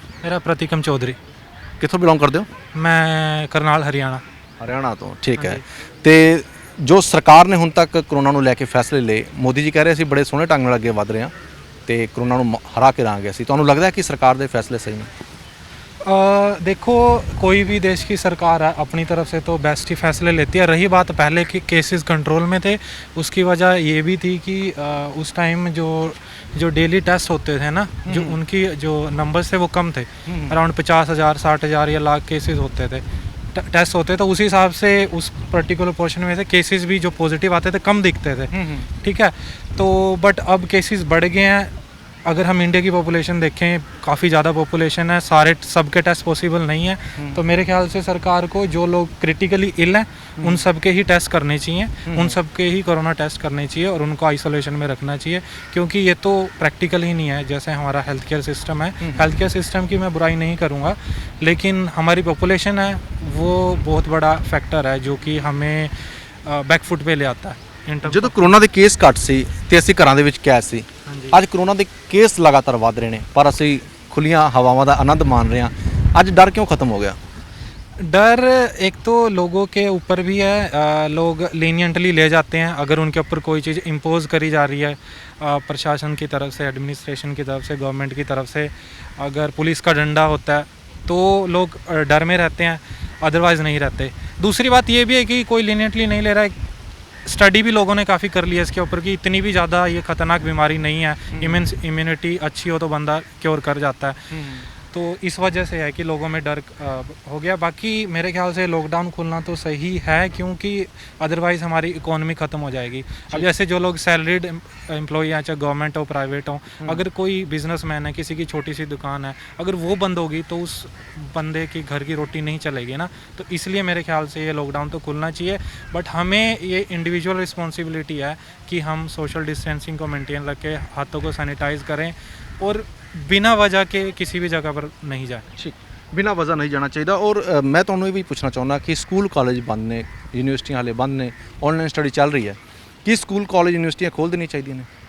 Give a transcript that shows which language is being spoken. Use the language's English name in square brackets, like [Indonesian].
[Hindi] मेरा प्रतीकम चौधरी. [Punjabi] ਕਿੱਥੋਂ ਬਿਲੋਂਗ ਕਰਦੇ ਹੋ? [Hindi] मैं करनाल हरियाणा. [Punjabi] ਹਰਿਆਣਾ ਤੋਂ ਠੀਕ ਹੈ। ਤੇ ਜੋ ਸਰਕਾਰ ਨੇ ਹੁਣ ਤੱਕ ਕਰੋਨਾ ਨੂੰ ਲੈ ਕੇ ਫੈਸਲੇ ਲਏ, ਮੋਦੀ ਜੀ ਕਹਿ ਰਹੇ ਅਸੀਂ ਬੜੇ ਸੋਹਣੇ ਢੰਗ ਨਾਲ ਅੱਗੇ ਵਧ ਰਹੇ ਹਾਂ ਤੇ ਕਰੋਨਾ ਨੂੰ ਹਰਾ ਕੇ ਰਹਾਂਗੇ ਅਸੀਂ, ਤੁਹਾਨੂੰ ਲੱਗਦਾ ਹੈ ਕਿ ਸਰਕਾਰ ਦੇ ਫੈਸਲੇ ਸਹੀ ਨੇ? [Hindi] देखो, कोई भी देश की सरकार है अपनी तरफ से तो बेस्ट ही फैसले लेती है। रही बात पहले के केसेस कंट्रोल में थे, उसकी वजह ये भी थी कि उस टाइम जो डेली टेस्ट होते थे ना, जो उनकी जो नंबर्स थे वो कम थे, अराउंड 50,000 60,000 या लाख केसेस होते थे, टेस्ट होते, तो उसी हिसाब से उस पर्टिकुलर पोर्शन में से केसेस भी जो पॉजिटिव आते थे कम दिखते थे, ठीक है। तो बट अब केसेस बढ़ गए हैं। अगर हम इंडिया की पॉपुलेशन देखें, काफ़ी ज़्यादा पॉपुलेशन है, सारे सबके टेस्ट पॉसिबल नहीं है, तो मेरे ख्याल से सरकार को जो लोग क्रिटिकली इल हैं उन सब के ही टेस्ट करने चाहिए, उन सब के ही कोरोना टेस्ट करने चाहिए और उनको आइसोलेशन में रखना चाहिए, क्योंकि ये तो प्रैक्टिकल ही नहीं है। जैसे हमारा हेल्थ केयर सिस्टम है, हेल्थ केयर सिस्टम की मैं बुराई नहीं करूँगा, लेकिन हमारी पॉपुलेशन है वो बहुत बड़ा फैक्टर है जो कि हमें बैकफुट पे ले आता है। [Punjabi] ਜਦੋਂ ਕਰੋਨਾ ਦੇ ਕੇਸ ਘੱਟ ਸੀ ਤੇ ਅਸੀਂ ਘਰਾਂ ਦੇ ਵਿੱਚ ਕੈਦ ਸੀ, ਅੱਜ ਕਰੋਨਾ ਦੇ ਕੇਸ ਲਗਾਤਾਰ ਵਧ ਰਹੇ ਨੇ ਪਰ ਅਸੀਂ ਖੁੱਲੀਆਂ ਹਵਾਵਾਂ ਦਾ ਆਨੰਦ ਮਾਣ ਰਹੇ ਹਾਂ, ਅੱਜ ਡਰ ਕਿਉਂ ਖਤਮ ਹੋ ਗਿਆ? [Hindi] डर एक तो लोगों के ऊपर भी है, लोग लीनियंटली ले जाते हैं अगर उनके ऊपर कोई चीज़ इम्पोज करी जा रही है प्रशासन की तरफ से, एडमिनिस्ट्रेशन की तरफ से, गवर्नमेंट की तरफ से। अगर पुलिस का डंडा होता है तो लोग डर में रहते हैं, अदरवाइज़ नहीं रहते। दूसरी बात ये भी है कि कोई लीनियंटली नहीं ले रहा है। स्टडी भी लोगों ने काफ़ी कर ली है इसके ऊपर कि इतनी भी ज़्यादा ये ख़तरनाक बीमारी नहीं है, इम्यूनिटी अच्छी हो तो बंदा क्योर कर जाता है। तो इस वजह से है कि लोगों में डर हो गया। बाकी मेरे ख्याल से लॉकडाउन खुलना तो सही है, क्योंकि अदरवाइज़ हमारी इकोनॉमी ख़त्म हो जाएगी। अब जैसे जो लोग सैलरीड एम्प्लॉई हैं, चाहे गवर्नमेंट हो प्राइवेट हो, अगर कोई बिजनेसमैन है, किसी की छोटी सी दुकान है, अगर वो बंद होगी तो उस बंदे की घर की रोटी नहीं चलेगी ना। तो इसलिए मेरे ख्याल से ये लॉकडाउन तो खुलना चाहिए, बट हमें ये इंडिविजुअल रिस्पॉन्सिबिलिटी है कि हम सोशल डिस्टेंसिंग को मेंटेन रखें, हाथों को सैनिटाइज़ करें और बिना वजह के किसी भी जगह पर नहीं जाए। [Punjabi] ਠੀਕ, ਬਿਨਾਂ ਵਜ੍ਹਾ ਨਹੀਂ ਜਾਣਾ ਚਾਹੀਦਾ। ਔਰ ਮੈਂ ਤੁਹਾਨੂੰ ਇਹ ਵੀ ਪੁੱਛਣਾ ਚਾਹੁੰਦਾ ਕਿ ਸਕੂਲ ਕਾਲਜ ਬੰਦ ਨੇ, ਯੂਨੀਵਰਸਿਟੀਆਂ ਹਾਲੇ ਬੰਦ ਨੇ, ਆਨਲਾਈਨ ਸਟੱਡੀ ਚੱਲ ਰਹੀ ਹੈ, ਕੀ ਸਕੂਲ ਕਾਲਜ ਯੂਨੀਵਰਸਿਟੀਆਂ ਖੋਲ੍ਹ ਦੇਣੀ ਚਾਹੀਦੀਆਂ ਨੇ?